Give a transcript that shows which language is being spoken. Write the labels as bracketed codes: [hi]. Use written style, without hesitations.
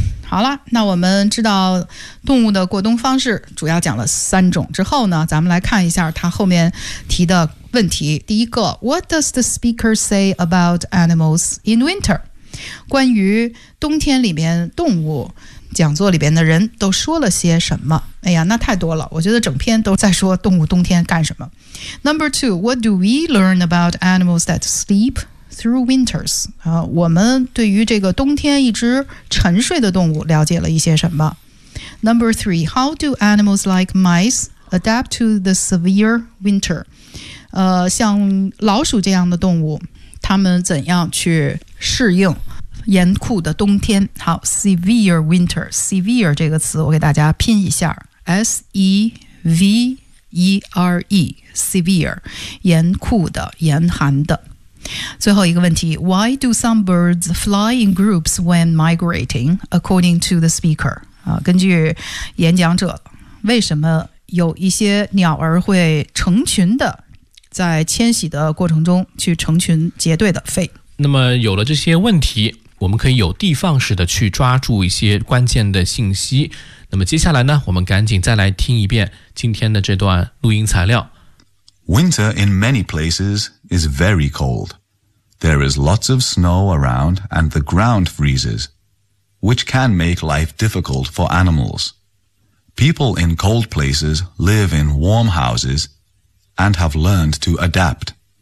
[zh] 好了，那我们知道动物的过冬方式主要讲了三种之后呢，咱们来看一下它后面提的问题。第一个 [en] ，What does the speaker say about animals in winter？ [zh] 关于冬天里面动物。讲座里边的人都说了些什么？哎呀，那太多了，我觉得整篇都在说动物冬天干什么。 [en] Number two， What do we learn about animals that sleep through winters？ [zh] 我们对于这个冬天一直沉睡的动物了解了一些什么。 [en] Number three， How do animals like mice adapt to the severe winter？ [zh] 像老鼠这样的动物，它们怎样去适应严酷的冬天。好， severe winter， severe 这个词我给大家拼一下， severe， severe， 严酷的，严寒的。最后一个问题， [en] why do some birds fly in groups when migrating according to the speaker？ [zh] 根据演讲者，为什么有一些鸟儿会成群的在迁徙的过程中去成群结队的飞？那么有了这些问题，我们可以有的放矢的去抓住一些关键的信息。那么接下来呢，我们赶紧再来听一遍今天的这段录音材料。 [en] Winter in many places is very cold. There is lots of snow around and the ground freezes, which can make life difficult for animals. People in cold places live in warm houses and have learned to adapt.